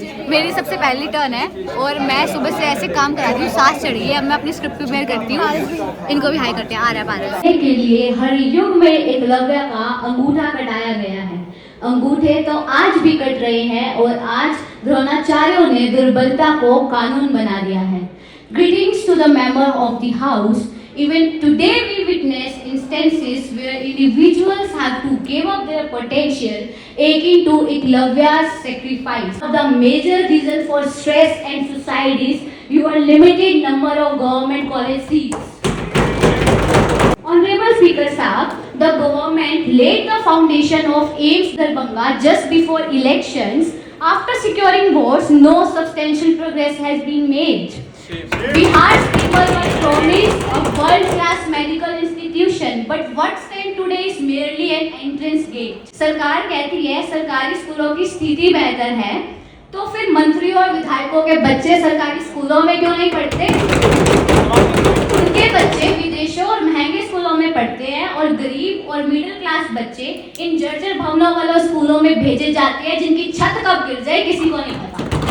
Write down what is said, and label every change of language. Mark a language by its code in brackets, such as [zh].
[hi] मेरी सबसे पहली टर्न है और मैं सुबह से ऐसे काम कराती हूँ, सांस चढ़ी है। अब मैं अपनी स्क्रिप्ट प्रिपेयर करती हूँ, इनको भी हाई करते हैं। आ रहा है के लिए हर युग में एकलव्य का अंगूठा कटाया गया है। अंगूठे तो आज भी कट रहे हैं और आज द्रोणाचार्यों ने दुर्बलता को कानून बना दिया है। [en] Greetings to the member of the house. Even today we witness instances where individuals have to give up their potential, akin to Eklavya's sacrifice. The major reason for stress and suicide is your limited number of government college seats. Honorable Speaker Sahab, the government laid the foundation of AIMS Darbhanga just before elections. After securing votes, no substantial progress has been made. Bihar's people were promised a world-class medical institution, but what stand today is merely an entrance gate. [hi] सरकार कहती है सरकारी स्कूलों की स्थिति बेहतर है, तो फिर मंत्रियों और विधायकों के बच्चे सरकारी स्कूलों में क्यों नहीं पढ़ते? उनके बच्चे विदेशों और महंगे स्कूलों में पढ़ते हैं और गरीब और मिडिल क्लास बच्चे इन जर्जर भवनों वाले स्कूलों में भेजे जाते हैं जिनकी छत कब गिर जाए किसी को नहीं पता।